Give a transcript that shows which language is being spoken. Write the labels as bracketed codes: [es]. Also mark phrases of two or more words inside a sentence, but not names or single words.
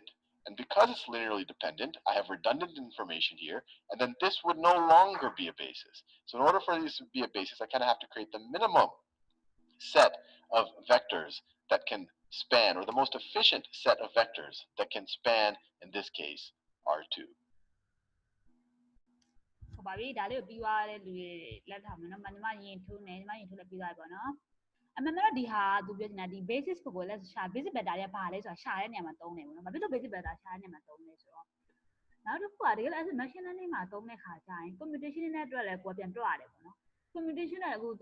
[en] And because it's linearly dependent, I have redundant information here, and then this would no longer be a basis. So in order for this to be a basis, I kind of have to create the minimum set of vectors that can span, or the most efficient set of vectors that can span, in this case, R2. [my] ဟုတ်ပါပြီဒါလေးကိုပြီးသွားတဲ့လူတွေလက်ထားမယ်နော်ညီမရင်ထိုးနေညီမရင်ထိုးလည်းပြီးသွားပြီပေါ့နော်အမှန်တော့ဒီဟာသူပြောနေတာဒီ basis ကိုလည်းရှာ [en] basis vector [my] တွေကဘာလဲဆိုတာရှာတဲ့နေရာမှာသုံးတယ်ပေါ့ နော်ဘာဖြစ်လို့ [en] basis vector [my] ရှာတဲ့နေရာမှာသုံးလဲဆိုတော့နောက်တစ်ခုကတကယ်လို့ [en] machine learning [my] မှာသုံးတဲ့ခါကျရင် computation နဲ့အတွက်လည်းကိုယ်ပြန်တွက်ရတယ်ပေါ့နော် computation နဲ့အခု